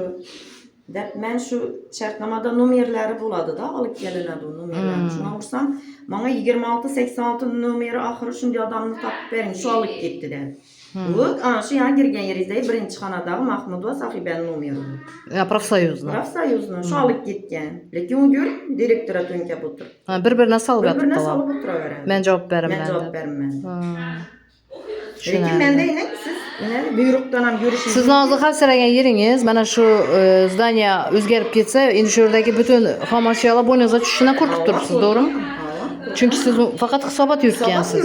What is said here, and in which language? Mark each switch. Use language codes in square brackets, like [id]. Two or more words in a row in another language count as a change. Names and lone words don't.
[uz] Dep men shu shartnomada nomerlari bo'ladi da, olib kelinadi u nomerlarni. Shuna ursam, menga 2686 nomeri oxiri shunday odamni topib bering, shu olib ketdi dedi. Bu ana shu yana girgan yeringizdagi birinchi xonadagi Mahmudova Sahibaning nomeri. Profsoyuzning. Profsoyuzning shu olib ketgan. Lekin u ko'rib direktora to'nkab o'tirib. Bir-birine salib Bir-birine yotibdilar. solib o'tiraveradi. Men javob beraman. Men javob berman. Lekin Tushunarli. menda yine siz yine buyruqdan ham yurishing. Sizni hozir xavfsiragan yeringiz mana shu zdaniya o'zgarib ketsa, endi shu yerdagi butun xomashyolar bo'yningizga tushishini qo'rqib turibsiz, to'g'rimi? Chunki siz faqat hisobot yuritgansiz.